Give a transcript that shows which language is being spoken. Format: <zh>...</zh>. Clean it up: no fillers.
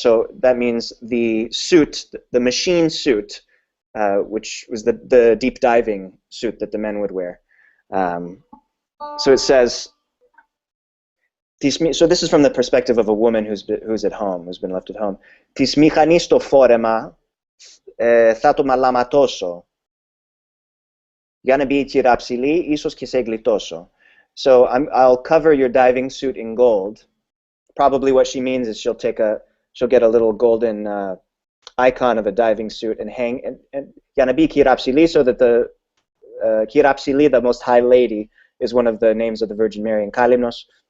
<en>So that means the suit, the machine suit, which was the deep diving suit that the men would wear. So it says, so this is from the perspective of a woman who's at home, who's been left at home.</en> <el>Tis mechanis to forema, θα το μαλαματώσω. Για να μπει η κυρά ψηλή, ίσως και σε γλιτώσω.</el> <en>So I'll cover your diving suit in gold. Probably what she means is she'll get a little golden icon of a diving suit and hang, and</en> <el>για να μπει η κυρά ψηλή,</el> <en>so that the κυρά ψηλή, the most high lady, is one of the names of the Virgin Mary in Kalimnos.</en>